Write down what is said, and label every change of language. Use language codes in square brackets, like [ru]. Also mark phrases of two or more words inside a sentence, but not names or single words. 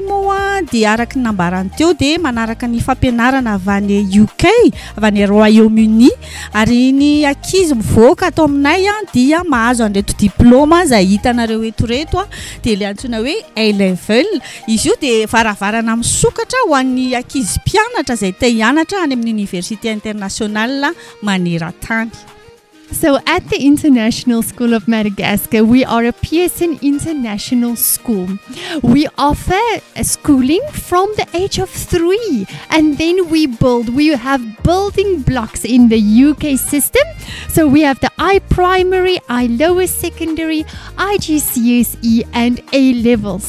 [mg] moa de araky nambarany teo de manaraka ny fampianarana avy any UK avy any Royaume-Uni ary ny ankizy mivoaka ato aminay dia mahazo anreto diplôma zay hitanareo eto reto de le antsoina hoe A-level izy io de varavarana misokatra ho an'ny ankizy mpianatra zay te hianatra any amin'ny [fr] université internationale [mg] maneran-tany. [en] So at the International School of Madagascar, we are a Pearson International School. We offer a schooling from the age of 3 and then we have building blocks in the UK system. So we have the I-primary, I-lower secondary, IGCSE and A-levels.